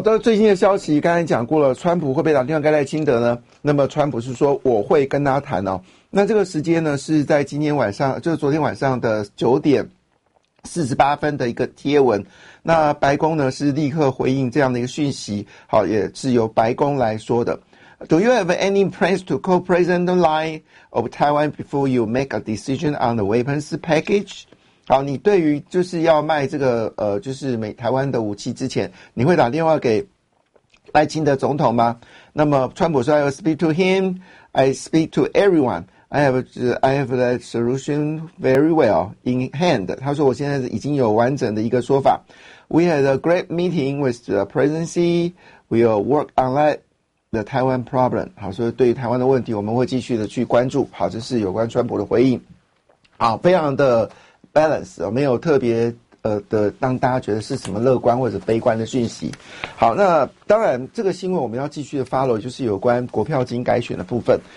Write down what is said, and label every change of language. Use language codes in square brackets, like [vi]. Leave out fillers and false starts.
[zh] 好的，最新的消息刚才讲过了，川普会不会打电话给赖清德呢？那么川普是说我会跟他谈哦。那这个时间呢是在今天晚上，就是昨天晚上的9:48的一个贴文。那白宫呢是立刻回应这样的一个讯息，好，也是由白宫来说的。 [en] Do you have any plans to call President Lai of Taiwan before you make a decision on the weapons package? [zh] 好，你对于就是要卖这个就是台湾的武器之前，你会打电话给赖清德总统吗？那么川普说 I will speak to him [en] I speak to everyone. I have the solution very well in hand. [zh] 他说我现在已经有完整的一个说法。 [en] We had a great meeting with the presidency. We'll work on that, the Taiwan problem. [zh] 好，所以对于台湾的问题，我们会继续的去关注。好，这是有关川普的回应。好，非常的 balance， 没有特别的让大家觉得是什么乐观或者悲观的讯息。好，那当然这个新闻我们要继续的 follow， 就是有关国票金改选的部分。